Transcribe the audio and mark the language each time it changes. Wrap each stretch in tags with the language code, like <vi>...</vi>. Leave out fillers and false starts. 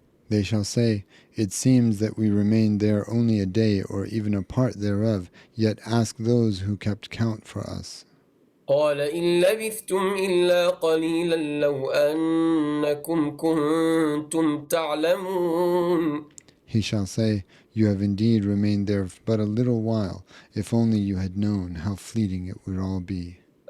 <en>They shall say, it seems that we remained there only a day or even a part thereof, yet ask those who kept count for us.</en> <ar>قال إن لبثتم إلا قليلا لو أنكم كنتم تعلمون.</ar> <en>He shall say, you have indeed remained there but a little while, if only you had known how fleeting it would all be.</en>